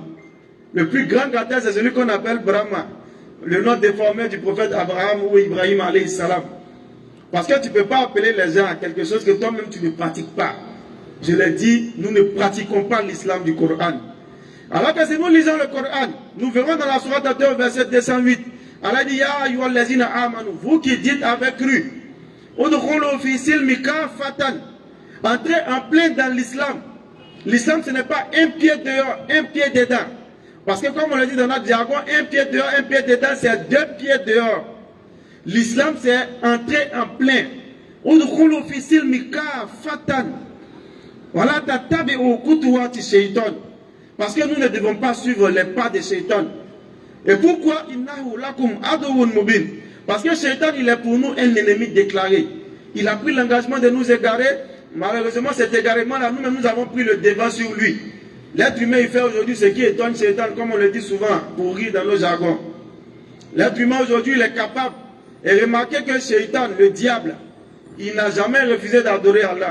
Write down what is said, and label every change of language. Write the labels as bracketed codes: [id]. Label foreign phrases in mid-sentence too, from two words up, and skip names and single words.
[fr] Le plus grand gâté, c'est celui qu'on appelle Brahma. Le nom déformé du prophète Abraham ou Ibrahim [ar] عليه السلام. [fr] Parce que tu ne peux pas appeler les gens à quelque chose que toi-même tu ne pratiques pas. Je l'ai dit, nous ne pratiquons pas l'islam du Coran. Alors que si nous lisons le Coran, nous verrons dans la sourate 2 verset 208. Allah dit, [ar] يا أيها الذين آمنوا, [fr] vous qui dites avec cru, [ar] ادخلوا في السلم كافة, [fr] entrez en plein dans l'islam. L'islam ce n'est pas un pied dehors, un pied dedans. Parce que comme on le dit dans notre jargon, un pied dehors, un pied dedans, c'est deux pieds dehors. L'islam c'est entrer en plein. [ar] ادخلوا في السلم كافة. Voilà تتبعوا خطوات الشيطان. [fr] Parce que nous ne devons pas suivre les pas de Shaitan. Et pourquoi? [ar] إنه لكم عدو مبين. [fr] Parce que Shaitan, il est pour nous un ennemi déclaré. Il a pris l'engagement de nous égarer. Malheureusement, cet égarement-là, nous-mêmes, nous avons pris le devant sur lui. L'être humain, il fait aujourd'hui ce qui étonne Shaitan, comme on le dit souvent, pour rire dans nos jargons. L'être humain, aujourd'hui, il est capable. Et remarquez que Shaitan, le diable, il n'a jamais refusé d'adorer Allah.